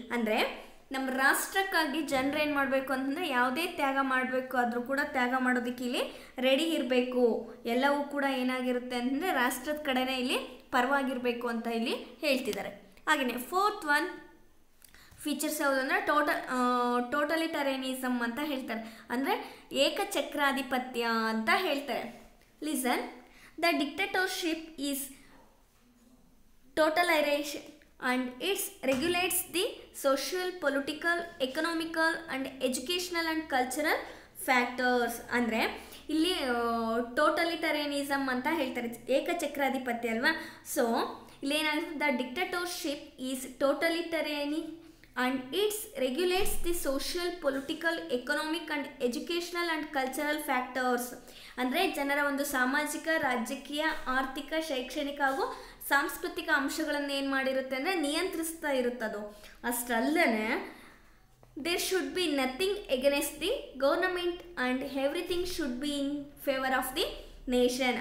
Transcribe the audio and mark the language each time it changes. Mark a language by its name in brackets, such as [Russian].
[Kannada] ಅಂದರೆ ನಮ್ಮ ರಾಷ್ಟ್ರಕ್ಕಾಗಿ ಜನರು ಏನು ಮಾಡಬೇಕು ಅಂತಂದರೆ ಯಾವುದೇ ತ್ಯಾಗ ಮಾಡಬೇಕು ಆದರೂ ಕೂಡ ತ್ಯಾಗ ಮಾಡೋದಕ್ಕೆ ಇಲ್ಲಿ ರೆಡಿ ಇರಬೇಕು. ಎಲ್ಲವೂ ಕೂಡ ಏನಾಗಿರುತ್ತೆ ಅಂತಂದರೆ ರಾಷ್ಟ್ರದ ಕಡೆನೇ ಇಲ್ಲಿ ಪರವಾಗಿರಬೇಕು ಅಂತ ಇಲ್ಲಿ ಹೇಳ್ತಿದ್ದಾರೆ. ಹಾಗೆಯೇ [English] fourth one features [Kannada] ಯಾವುದು ಅಂದರೆ ಟೋಟಲಿಟರೇನಿಸಮ್ ಅಂತ ಹೇಳ್ತಾರೆ. ಅಂದರೆ ಏಕಚಕ್ರಾಧಿಪತ್ಯ ಅಂತ ಹೇಳ್ತಾರೆ. [English] Listen, the dictatorship is totalitarian and it regulates the social, political, economical and educational and cultural factors. [Kannada] ಅಂದರೆ ಇಲ್ಲಿ ಟೋಟಲಿಟರೇನಿಸಮ್ ಅಂತ ಹೇಳ್ತಾರೆ, ಏಕಚಕ್ರಾಧಿಪತ್ಯ ಅಲ್ವಾ. So ಇಲ್ಲೇನಾಗುತ್ತೆ, [English] The dictatorship is totalitarian and it regulates the social, political, economic and educational and cultural factors. [Kannada] ಅಂದರೆ ಜನರ ಒಂದು ಸಾಮಾಜಿಕ, ರಾಜಕೀಯ, ಆರ್ಥಿಕ, ಶೈಕ್ಷಣಿಕ ಹಾಗೂ ಸಾಂಸ್ಕೃತಿಕ ಅಂಶಗಳನ್ನು ಏನು ಮಾಡಿರುತ್ತೆ ಅಂದರೆ ನಿಯಂತ್ರಿಸ್ತಾ ಇರುತ್ತದು. [English] ಅಷ್ಟಲ್ಲದೆ there should be nothing against the government and everything should be in favour of the nation.